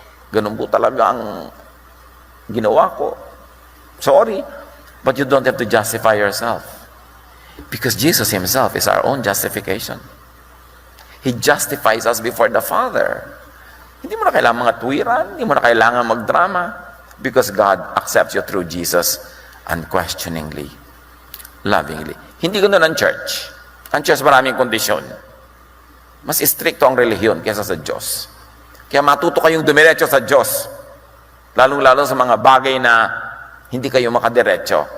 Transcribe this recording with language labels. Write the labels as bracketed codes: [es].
[tl] Ganun po talaga ang ginawa ko. [en] Sorry, but you don't have to justify yourself. Because Jesus Himself is our own justification. He justifies us before the Father. [tl] Hindi mo na kailangan mga tuwiran, hindi mo na kailangan magdrama. [en] Because God accepts you through Jesus unquestioningly, lovingly. [tl] Hindi ganoon ang church. Ang church maraming kondisyon. Mas stricto ang relihiyon kaysa sa Diyos. Kaya matuto kayong dumiretso sa Diyos. Lalong-lalo sa mga bagay na hindi kayo makadiretso.